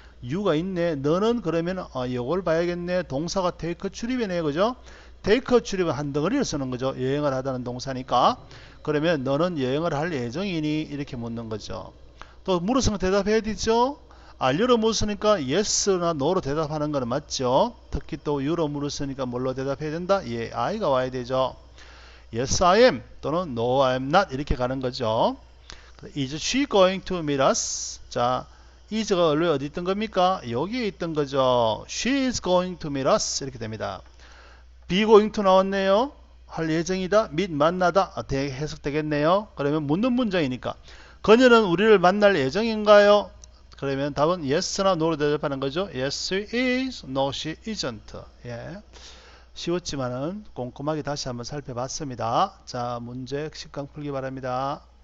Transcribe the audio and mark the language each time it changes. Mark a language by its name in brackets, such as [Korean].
[Korean] you가 있네. 너는 그러면 이걸 봐야겠네. 동사가 take trip이네. 그죠? take trip은 한 덩어리를 쓰는 거죠. 여행을 하다는 동사니까. 그러면 너는 여행을 할 예정이니? 이렇게 묻는 거죠. 또 물었으면 대답해야 되죠. 알려로 물었으니까 yes나 no로 대답하는 거는 맞죠. 특히 또 you로 물었으니까 뭘로 대답해야 된다? 예, I가 와야 되죠. [English] Yes, I am 또는 No, I am not 이렇게 가는 거죠. Is she going to meet us? [Korean] 자, is가 원래 어디 있던 겁니까? 여기에 있던 거죠. [English] She is going to meet us 이렇게 됩니다. be going to 나왔네요. [Korean] 할 예정이다. meet 만나다. 해석되겠네요. 그러면 묻는 문장이니까 그녀는 우리를 만날 예정인가요? 그러면 답은 yes나 no로 대답하는 거죠. [English] Yes, she is. No, she isn't. 예. [Korean] 쉬웠지만은 꼼꼼하게 다시 한번 살펴봤습니다. 자, 문제 10강 풀기 바랍니다.